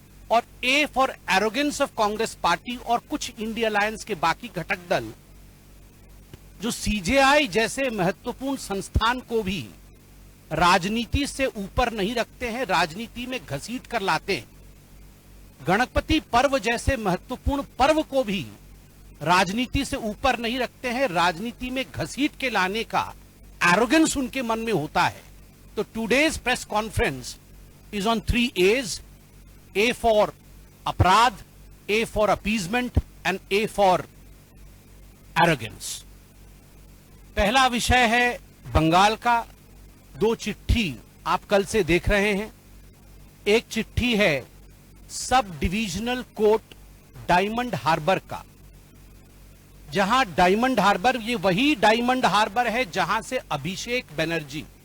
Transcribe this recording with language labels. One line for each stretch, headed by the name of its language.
Hindi: और A for arrogance of Congress party और कुछ इंडिया अलायंस के बाकी घटक दल जो सीजेआई जैसे महत्वपूर्ण संस्थान को भी राजनीति से ऊपर नहीं रखते हैं, राजनीति में घसीट कर लाते हैं। गणपति पर्व जैसे महत्वपूर्ण पर्व को भी राजनीति से ऊपर नहीं रखते हैं, राजनीति में घसीट के लाने का एरोगेंस उनके मन में होता है।
English: तो today's press conference is on 3 A's: A for अपराध, A for appeasement and A for arrogance।
Hindi: पहला विषय है बंगाल का। 2 चिट्ठी आप कल से देख रहे हैं। एक चिट्ठी है sub divisional court diamond harbour का, जहां डायमंड हार्बर, ये वही डायमंड हार्बर है जहां से अभिषेक बनर्जी